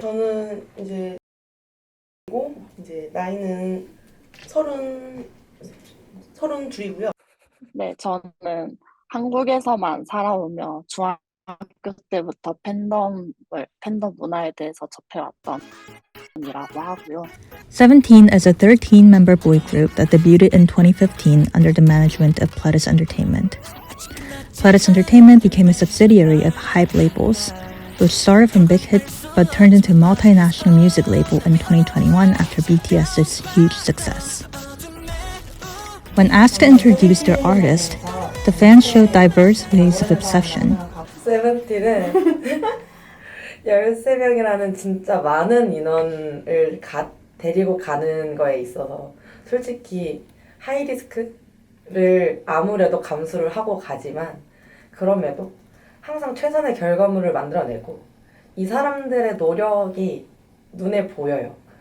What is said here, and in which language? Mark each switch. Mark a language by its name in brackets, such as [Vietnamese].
[Korean] 저는 이제 나이는 32이고요. 네, 저는 한국에서만 살아오며 중학교 때부터 팬덤 문화에 대해서 접해왔던 이라고 하고요. [English] Seventeen is a 13-member boy group that debuted in 2015 under the management of Pledis Entertainment. Pledis Entertainment became a subsidiary of Hype Labels, which started from Big Hit but turned into a multinational music label in 2021 after BTS's huge success. When asked to introduce their artist, the fans showed diverse ways of obsession. [Korean] 세븐틴은 13명이라는 진짜 많은 인원을 데리고 가는 거에 있어서 솔직히 하이리스크를 아무래도 감수를 하고 가지만 그럼에도 항상 최선의 결과물을 만들어내고 이 사람들의 노력이 눈에 보여요.